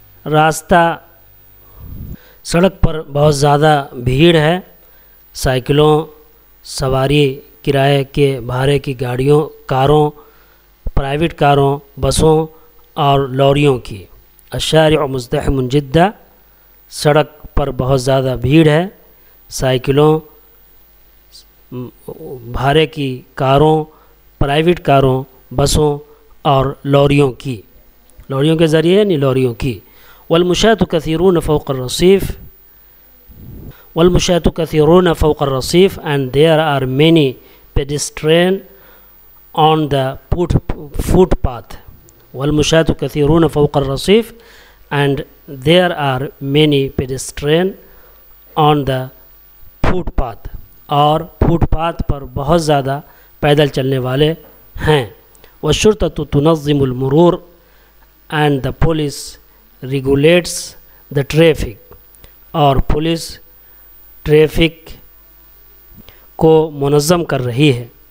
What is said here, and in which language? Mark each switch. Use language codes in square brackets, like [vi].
[ur] راستہ سڑک پر بہت زیادہ بھیڑ ہے. سائیکلوں، سواری کرائے کے بھاڑے کی گاڑیوں، کاروں، پرائیویٹ کاروں، بسوں اور لوریوں کی. [ar] الشارع مزدحم جدا. [ur] سڑک پر بہت زیادہ بھیڑ ہے. سائیکلوں، بھاڑے کی کاروں، پرائیویٹ کاروں، بسوں اور لوریوں کی. لوریوں کے ذریعے یعنی لوریوں کی. [ar] والمشاة كثيرون فوق الرصيف. والمشاة كثيرون فوق الرصيف [en] and there are many pedestrians on the footpath. [ar] وَالْمُشَاةُ كَثِيرُونَ فَوْقَ الرَّصِيفِ, [en] and there are many pedestrians on the footpath. [ur] اور فوٹ پاتھ پر بہت زیادہ پیدل چلنے والے ہیں. [ar] وَالشُّرْطَةُ تُنَظِّمُ الْمُرُورَ, [en] and the police regulates the traffic, [ur] اور پولیس ٹریفک کو منظم کر رہی ہے.